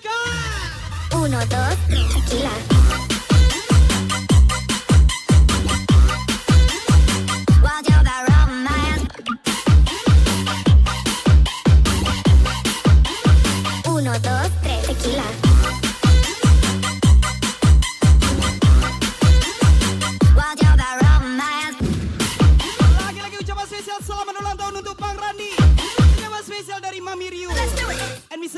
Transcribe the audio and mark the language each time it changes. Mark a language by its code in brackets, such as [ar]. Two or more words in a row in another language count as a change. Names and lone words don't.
[es] Uno, dos, tequila. [id] Wajah romance. [es] Uno, dos, tres, tequila. [id] Wajah romance. Lagi-lagi ucapan spesial selamat ulang tahun untuk Bang Randi. Ucapan spesial dari Mami Ryu and Mr.